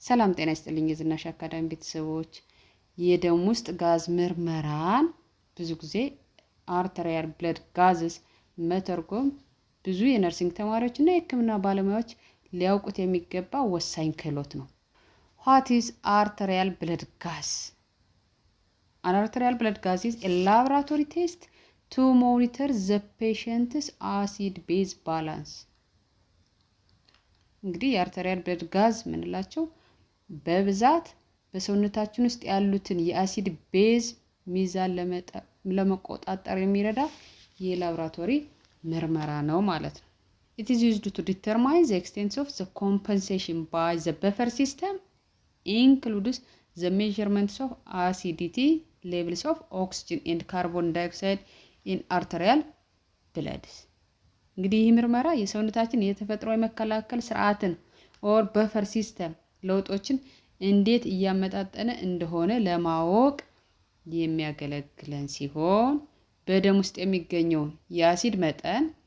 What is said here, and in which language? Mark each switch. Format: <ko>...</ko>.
<am>ሰላም ጤና ይስጥልኝ የዝናሽ አካዳሚ ቤተሰቦች። የደም ውስጥ ጋዝ ምርመራን ብዙ ጊዜ አርተሪያል ብለድ ጋዝስ መተርጎም ብዙ የነርሲንግ ተማሪዎችና የሕክምና ባለሙያዎች ሊያውቁት የሚገባ ወሳኝ ክህሎት ነው።</am> <en>What is arterial blood gas? An arterial blood gas is a laboratory test to monitor the patient's acid-base balance.</en> <am>እንግዲህ የአርተሪያል ብለድ ጋዝ ምንላቸው በብዛት በሰውነታችን ውስጥ ያሉትን የአሲድ ቤዝ ሚዛን ለመቆጣጠር የሚረዳ የላቦራቶሪ ምርመራ ነው ማለት ነው።</am> <en>It is used to determine the extent of the compensation by the buffer system, includes the measurements of acidity, levels of oxygen and carbon dioxide in arterial blood.</en> <am>እንግዲህ ይህ ምርመራ የሰውነታችን የተፈጥሮ የመከላከል ስርዓትን ኦር በፈር ሲስተም ለውጦችን እንዴት እያመጣጠነ እንደሆነ ለማወቅ የሚያገለግለን ሲሆን በደም ውስጥ የሚገኘው የአሲድ መጠን</am>